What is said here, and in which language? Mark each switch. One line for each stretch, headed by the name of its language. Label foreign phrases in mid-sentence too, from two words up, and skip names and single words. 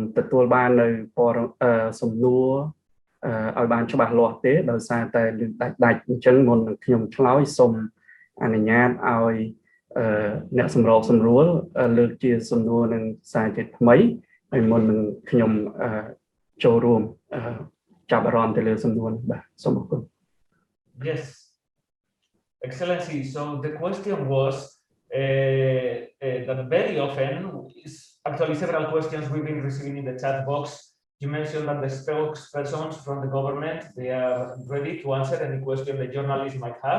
Khmer: ទទួលបាននៅសំណួរឲ្យបានច្បាស់លាស់ទេដោយសារតែលឺដាច់អញ្ចឹងមុននឹងខ្ញុំឆ្លើយសូមអនុញ្ញាតឲ្យអ្នកសម្របសម្រួលលើកជាសំណួរនឹងសារជាថ្មីហើយមុននឹងខ្ញុំចូលរួមចាប់អារម្មណ៍ទៅលើសំណួរនេះបាទសូមអរគុណ
English: Yes, Excellency. So the question was that very often, actually several questions we've been receiving in the chat box. You mentioned that the spokespersons from the government, they are ready to answer any question the journalists might have.